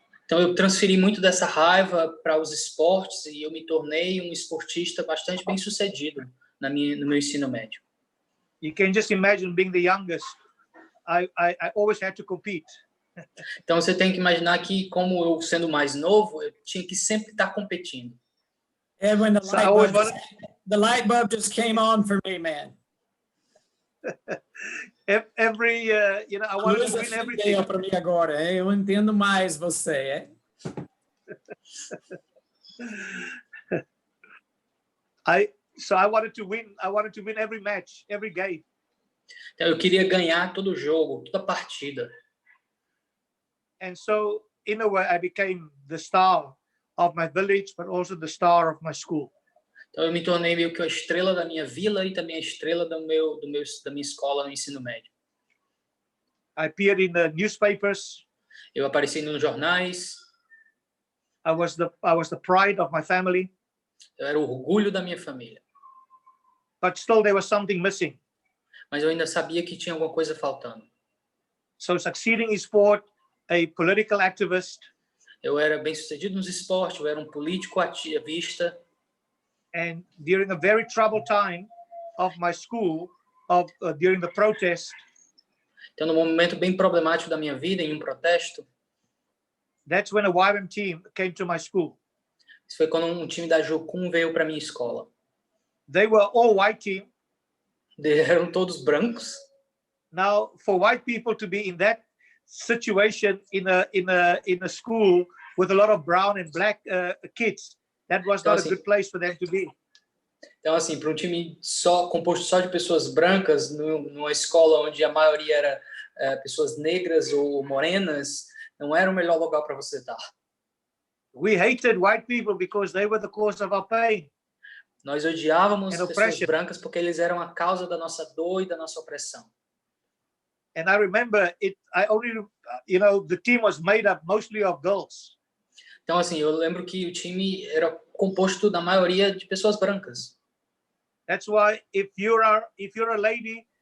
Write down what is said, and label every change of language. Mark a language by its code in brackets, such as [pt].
[pt] Então eu transferi muito dessa raiva para os esportes e eu me tornei um esportista bastante bem-sucedido no meu ensino médio. [en] You can just imagine being the youngest. I always had to compete. [pt] Então você tem que imaginar que, como eu sendo mais novo, eu tinha que sempre estar competindo. [en] And when the light bulb just came on for me, man. Every I wanted to win everything. [pt] Para mim agora, hein? Eu entendo mais você, hein? [en] I wanted to win. I wanted to win every match, every game. [pt] Então eu queria ganhar todo jogo, toda partida. [en] And so, in a way, I became the star of my village, but also the star of my school. [pt] Então eu me tornei meio que a estrela da minha vila e também a estrela da minha escola no ensino médio. [en] I appeared in the newspapers. [pt] Eu apareci nos jornais. [en] I was the pride of my family. [pt] Eu era o orgulho da minha família. [en] But still, there was something missing. [pt] Mas eu ainda sabia que tinha alguma coisa faltando. [en] So, succeeding in sport, a political activist. [pt] Eu era bem-sucedido nos esportes, eu era um político ativista. [en] And during a very troubled time of my school, during the protest. [pt] Então, num momento bem problemático da minha vida, em um protesto. [en] That's when a YWAM team came to my school. [pt] Isso foi quando um time da Jocum veio para minha escola. [en] They were all white team. [pt] Eles eram todos brancos. [en] Now, for white people to be in that situation in a school with a lot of brown and black kids, that was not a good place for them to be. [pt] Então, assim, para um time composto só de pessoas brancas, numa escola onde a maioria era pessoas negras ou morenas, não era o melhor lugar para você estar. [en] We hated white people because they were the cause of our pain. [pt] Nós odiávamos as pessoas brancas porque eles eram a causa da nossa dor e da nossa opressão. [en] And I remember the team was made up mostly of girls. [pt] Então, assim, eu lembro que o time era composto da maioria de pessoas brancas. [en] That's why if you're a lady,